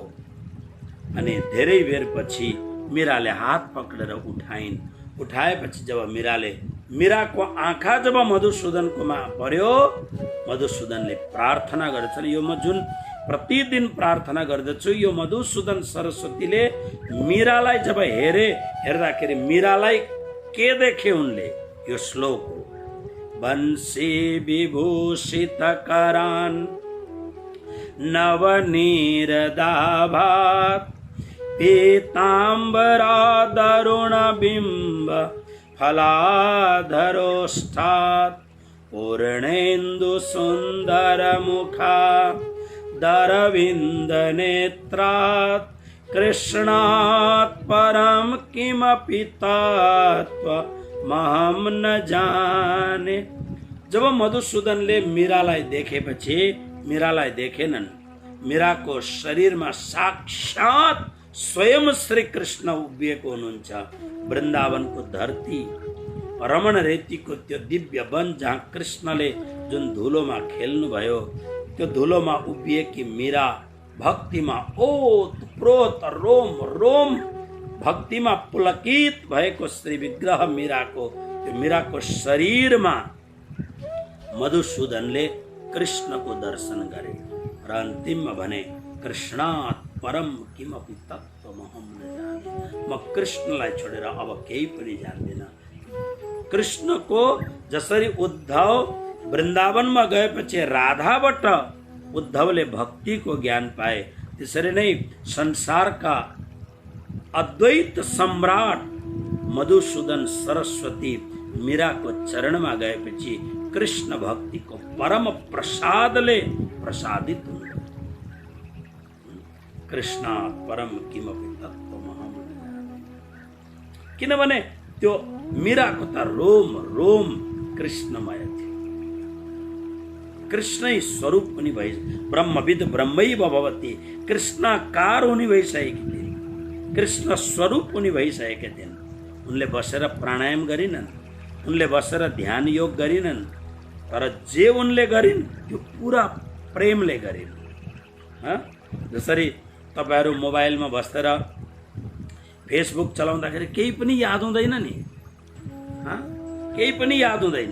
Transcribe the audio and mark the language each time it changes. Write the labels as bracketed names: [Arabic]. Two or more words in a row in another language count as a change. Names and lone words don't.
[Nepali] अनि धेरै बेर पछि मीराले हात पक्रेर उठाएपछि जब मीराको आँखा जब मधुसूदनकोमा पर्यो, मधुसूदनले प्रार्थना गर्छन्। यो म जुन प्रतिदिन प्रार्थना गर्दछु, यो मधुसूदन सरस्वतीले मीरालाई जब हेर्दाखेरि मीरालाई के देखे उनले? यो श्लोक हो। [Sanskrit] बंसी विभूषित करान नवनीरदाभात पीताम्बरा दरुण बिंब फलाधरोष्ठात् पूर्णेन्दु सुंदर मुखा दरविंद नेत्रात् कृष्णात् परम किमपि तत्त्वमहं न जाने। [Nepali] जब मधुसूदनले मीरालाई देखेपछि, मीरालाई देखेनन्, मीराको शरीरमा साक्षात स्वयं श्री कृष्ण उभिएको हुनुहुन्छ। वृन्दावनको धरती, रमण रेतीको त्यो दिव्य वन जहाँ कृष्णले जुन धुलोमा खेल्नुभयो, त्यो धुलोमा उभिएकी मीरा भक्तिमा ओतप्रोत रोम रोम भक्तिमा पुलकित भएको श्री विग्रह मीराको, त्यो मीराको शरीरमा मधुसूदनले कृष्णको दर्शन गरे र अन्तिममा भने [Sanskrit] कृष्णात् परम किमपि तत्त्वमहं न जाने। [Nepali] म कृष्णलाई छोडेर अब केही पनि जान्दिन। कृष्णको जसरी उद्धव वृन्दावनमा गएपछि राधाबाट उद्धवले भक्तिको ज्ञान पाए, त्यसरी नै संसारका अद्वैत सम्राट मधुसूदन सरस्वती मीराको चरणमा गएपछि कृष्ण भक्तिको परम प्रसादले प्रसादित हुनु। [Sanskrit] कृष्ण परम किमपि तत्त्वमहं न जाने। [Nepali] किनभने त्यो मीराको त रोम रोम कृष्णमय थियो। कृष्णै स्वरूप हुने भइ, [Sanskrit] ब्रह्मविद ब्रह्मैव भवति, [Nepali] कृष्णाकार हुने भइसकेकी थिइन्, कृष्ण स्वरूप हुने भइसकेका थिइन्। उनले बसेर प्राणायाम गरिनन्, उनले बसेर ध्यान योग गरिनन्, तर जे उनले गरिन् त्यो पुरा प्रेमले गरिन्। जसरी तपाईहरू मोबाइलमा बसेर फेसबुक चलाउँदाखेरि केही पनि याद हुँदैन नि, केही पनि याद हुँदैन।